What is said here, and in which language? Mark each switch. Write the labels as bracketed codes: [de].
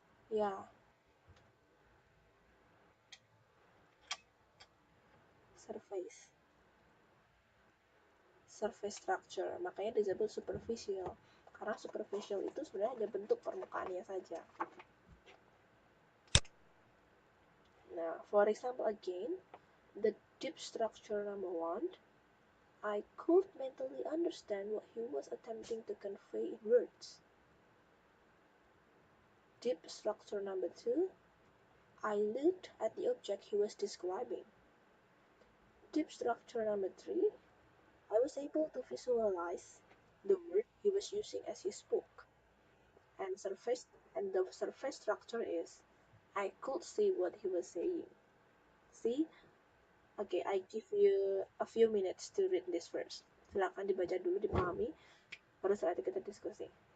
[id] Ya, surface. surface structure, makanya disebut superficial. Karena superficial itu sebenarnya hanya bentuk permukaannya saja. [en] Now, for example again, the deep structure number 1, I could mentally understand what he was attempting to convey in words. Deep structure number 2, I looked at the object he was describing. Deep structure number 3, I was able to visualize the word he was using as he spoke. And the surface structure is I could see what he was saying. See? Okay, I give you a few minutes to read this first. [id] Silakan dibaca dulu, dipahami, baru setelah itu kita diskusi.